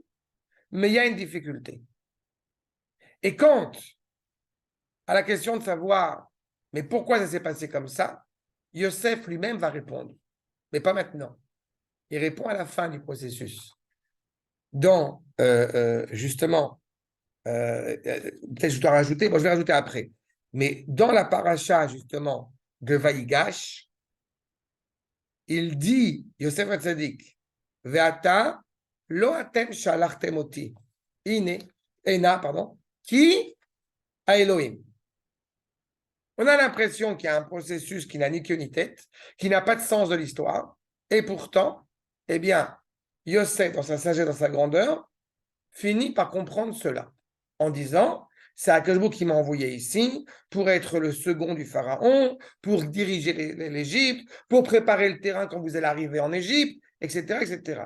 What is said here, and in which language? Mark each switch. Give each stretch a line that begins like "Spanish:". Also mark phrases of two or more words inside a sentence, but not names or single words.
French: Mais il y a une difficulté. Et quant à la question de savoir, mais pourquoi ça s'est passé comme ça, Yosef lui-même va répondre, mais pas maintenant. Il répond à la fin du processus. Dans, justement, peut-être je dois rajouter, bon, je vais rajouter après, mais dans la paracha, justement, de Vaïgash, il dit,
Hebrew: יוסף הצדיק ועתה לא אתם שלחתם אותי,
French: pardon,
Hebrew: כי האלהים.
French: On a l'impression qu'il y a un processus qui n'a ni queue ni tête, qui n'a pas de sens de l'histoire, et pourtant, eh bien, Yosef, dans sa sagesse, dans sa grandeur, finit par comprendre cela, en disant, c'est
Hebrew: הקדוש ברוך הוא
French: qui m'a envoyé ici pour être le second du pharaon, pour diriger l'Égypte, pour préparer le terrain quand vous allez arriver en Égypte, etc., etc.